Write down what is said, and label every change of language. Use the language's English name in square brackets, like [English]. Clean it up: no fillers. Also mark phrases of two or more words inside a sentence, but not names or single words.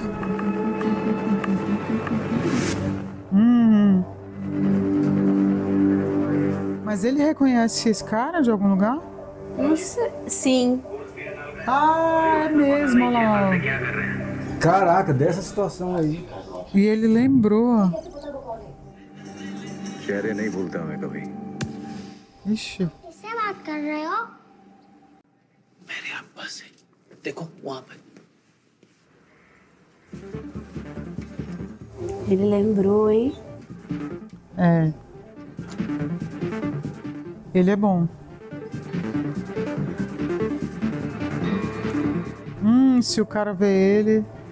[Portuguese] Mas ele reconhece esse cara de algum lugar? Não sei. Sim. Ah, é mesmo, olha lá. Caraca, dessa situação aí. E ele lembrou. [Hindi] चेहरे नहीं भूलता मैं कभी। [Portuguese] Ixi. [Hindi] किससे बात कर रहे हो? मेरे अब्बा से। देखो वहां पे। [Portuguese] Ele lembrou, hein? É. Ele é bom. Se o cara vê ele...